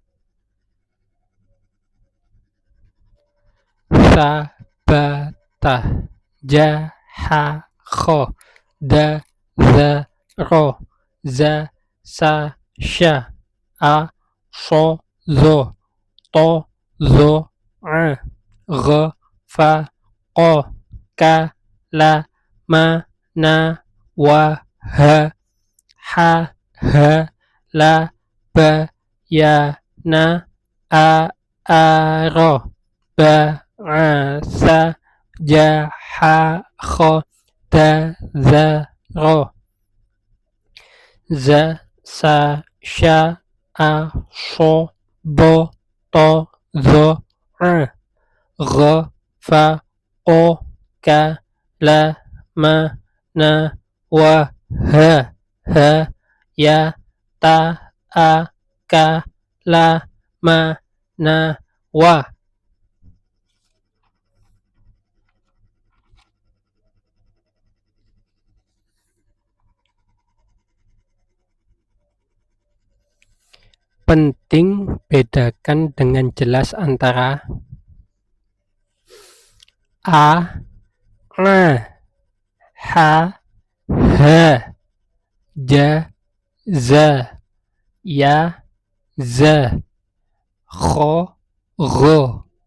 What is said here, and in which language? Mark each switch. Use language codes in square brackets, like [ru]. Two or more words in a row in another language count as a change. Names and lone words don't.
[ar] س ب ت ج ح خ د ز ر ز س ش ا ص ظ ط ظ غ ف ق ك ل م ن و ه ل ب ي ن ا ر ب س ج ح خ ت ز ر ز س ش ا ص ب ط ظ غ ف ك ك ل م ن و ه ي ت ا ك ل م ن و. [id] Penting bedakan dengan jelas antara [ar] ا ح ج ز ي ز خ غ,